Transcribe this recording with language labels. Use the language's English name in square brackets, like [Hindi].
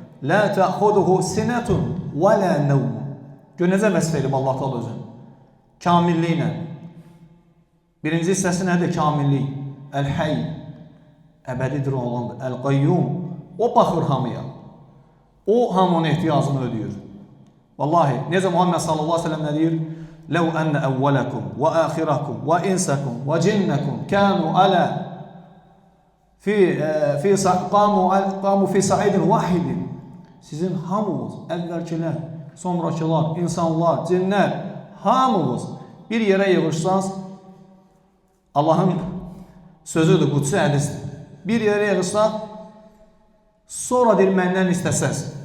[Arabic] Lə təxuduhu sinətun və lə nəvm. [Azerbaijani] Necə vəsf edib Allah Teala özünü? Kamilliklə. Birinci hissəsi nədir? Kamillik. Əl-Hayy, əbədidir olandır. Əl-Qayyum, o baxır hamıya. O hamının ehtiyacını ödəyir. Vallahi, necə Muhammed sallallahu aleyhi ve sellem nə deyir? [Arabic] لو أن أولكم وآخركم وإنسكم وجنكم كانوا على قاموا في صعيد واحد. [Azerbaijani] Sizin hamınız, əvvəlkilər, sonrakılar, insanlar, cinlər, hamınız bir yerə yığışsanız, Allahın sözüdür, qudsi hədisdir. Bir yerə yığışsaq, sonra deyir, məndən istəsəz.